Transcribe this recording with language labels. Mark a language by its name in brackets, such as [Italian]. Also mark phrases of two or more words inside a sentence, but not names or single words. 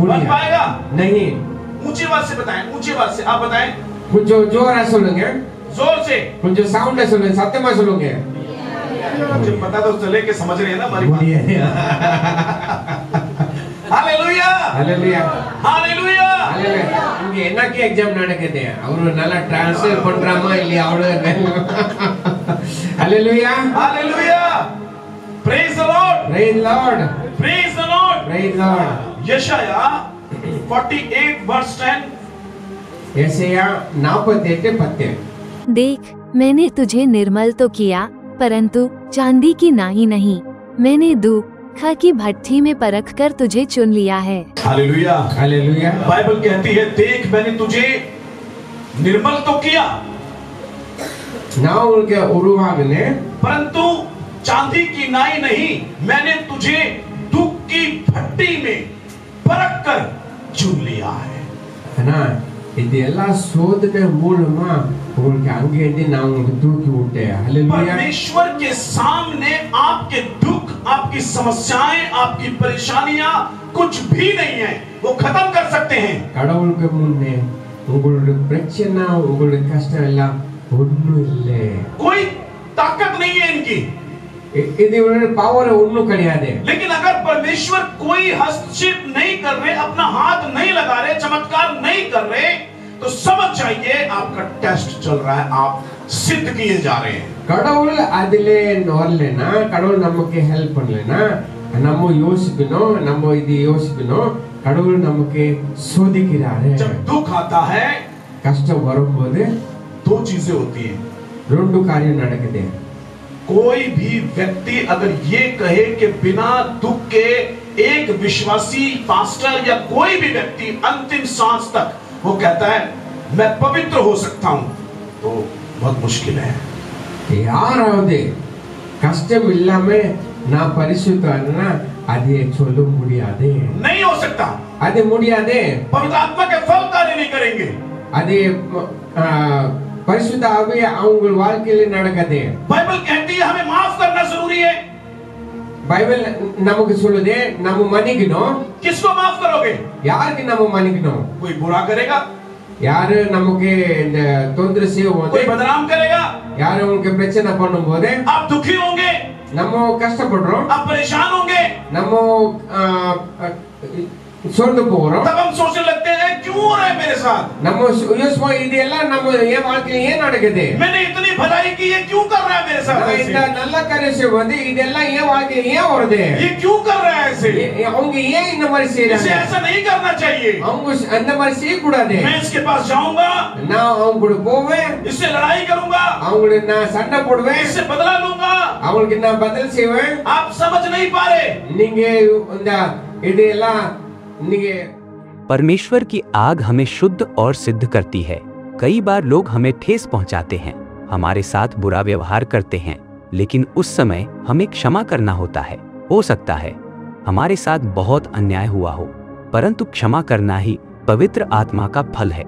[Tamil] முடியாது [Hindi] पाएगा? नहीं ऊंची आवाज से बताएं, ऊंची आवाज से आप बताएं, [Tamil] கொஞ்சம் ஜோரா சொல்லுங்க [Hindi] जोर से। [Tamil] கொஞ்சம் சவுண்டா சொல்லுங்க சத்தமா சொல்லுங்க [Hindi] मुझे पता तो चले कि समझ रहे हैं ना हमारी बात। [Tamil] முடியாது [Hindi] हालेलुया, [Tamil] ஹalleluya [Hindi] हालेलुया। [Tamil] ஹalleluya இங்க என்னக்கு எக்ஸாம் நடக்குது அவரு நல்லா ட்ரான்ஸ்லேட் பண்றாமா இல்லையா அவ்வளவு ஹalleluya [English] हालेलुया। praise the lord, praise lord praise the lord. praise lord [Hindi] यशाया 48 वर्स 10। यशाया 48:10 देख, मैंने तुझे निर्मल तो किया, परंतु चांदी की नाई नहीं। मैंने दुख की भट्ठी में परख कर तुझे चुन लिया है। हालेलुया, हालेलुया बाइबल कहती है, देख मैंने तुझे निर्मल तो किया, [Tamil] நான் உங்களுக்கு உருவாகினேன் [Hindi] परंतु चांदी की नाई नहीं, मैंने तुझे दुख की भट्टी में परख कर चुन लिया है। [Tamil] ஆனா இது எல்லாம் சோதனை மூலமா உங்களுக்கு அங்கே இருந்து நான் உங்களுக்கு தூக்கி விட்டேன் ஹalleluya [Hindi] परमेश्वर के सामने आपके दुख, आपकी समस्याएं, आपकी परेशानियां कुछ भी नहीं है, वो खत्म कर सकते हैं। [Tamil] கடவுளுக்கு முன்னே உங்களுடைய பிரச்சனை உங்களுடைய கஷ்டம் எல்லாம் ஒண்ணும் இல்லை [Hindi] कोई ताकत नहीं है इनकी, [Tamil] இது ஒரு பவர் ஒண்ணும் கிடையாது [Hindi] लेकिन अगर परमेश्वर कोई हस्तक्षेप नहीं कर रहे, अपना हाथ नहीं लगा रहे, चमत्कार नहीं कर रहे, तो समझ जाइए आपका टेस्ट चल रहा है, आप सिद्ध किए जा रहे हैं। [Tamil] கடவுள் அதிலே வரலனா கடவுள் நமக்கு ஹெல்ப் பண்ணலனா நம்ம யோசிக்கணும் நம்ம இது யோசிக்கணும் கடவுள் நமக்கு சோதிக்கிறாரு [Hindi] जब दुख आता है [Tamil] கஷ்டம் வரும்போது [Hindi] दो चीजें होती हैं। [Tamil] ரெண்டு காரியம் நடக்குது [Hindi] कोई भी व्यक्ति अगर ये कहे कि बिना दुख के एक विश्वासी पास्टर या कोई भी व्यक्ति अंतिम सांस तक वो कहता है मैं पवित्र हो सकता हूं, तो बहुत मुश्किल है। [Tamil] யாராவது கஷ்டம் இல்லாம நான் பரிசுத்தம்னா அது சொல்ல முடியாது [Hindi] नहीं हो सकता। [Tamil] அது முடியாது [Hindi] पवित्र आत्मा के फल कार्य नहीं करेंगे। [Tamil] அது பரிசுத்த ஆவி அவங்க வாழ்க்கையில நடக்குது [Hindi] बाइबल कहती है हमें माफ करना जरूरी है। [Tamil] பைபிள் நமக்கு சொல்லுது நம்ம மன்னிக்கணும் [Hindi] किसको माफ करोगे? [Tamil] யாருக்கு நம்ம மன்னிக்கணும் [Hindi] कोई बुरा करेगा, [Tamil] யாரு நமக்கு இந்த தொந்தரவு செய்யும்போது [Hindi] कोई बदनाम करेगा, [Tamil] யாரு உங்களுக்கு பிரச்சனை பண்ணும்போது [Hindi] आप दुखी होंगे, [Tamil] நம்ம கஷ்டப்படுறோம் [Hindi] आप परेशान होंगे, [Tamil] நம்ம சோர்ந்து போறோம் [Hindi] तब हम सोचने लगते हैं क्यों हो रहा है मेरे साथ, [Tamil] நம்ம யோசிப்போம் இதெல்லாம் நம்ம என் வாழ்க்கையில ஏன் நடக்குது [Hindi] मैंने इतनी भलाई की, ये क्यों कर रहा है मेरे साथ [Tamil] நான் [Hindi] ऐसे? [Tamil] இந்த நல்ல காரியம் வந்து இதெல்லாம் என் வாழ்க்கையில ஏன் வருது [Hindi] ये क्यों कर रहा है ऐसे? [Tamil] அவங்க ஏன் இந்த மாதிரி [Hindi] इसे [Tamil] செய்யறாங்க [Hindi] ऐसा नहीं करना चाहिए। [Tamil] அவங்க அந்த மாதிரி செய்யக்கூடாது [Hindi] मैं इसके पास जाऊंगा, [Tamil] நான் அவங்க கூட போவேன் [Hindi] इससे लड़ाई करूंगा, [Tamil] அவங்களுக்கு நான் சண்டை போடுவேன் [Hindi] इससे बदला लूंगा। [Tamil] அவங்களுக்கு நான் பதில் செய்வேன் [Hindi] आप समझ नहीं पा रहे। [Tamil] நீங்க இந்த இதெல்லாம் நீங்க [Hindi] परमेश्वर की आग हमें शुद्ध और सिद्ध करती है। कई बार लोग हमें ठेस पहुंचाते हैं, हमारे साथ बुरा व्यवहार करते हैं, लेकिन उस समय हमें क्षमा करना होता है। हो सकता है हमारे साथ बहुत अन्याय हुआ हो, परंतु क्षमा करना ही पवित्र आत्मा का फल है।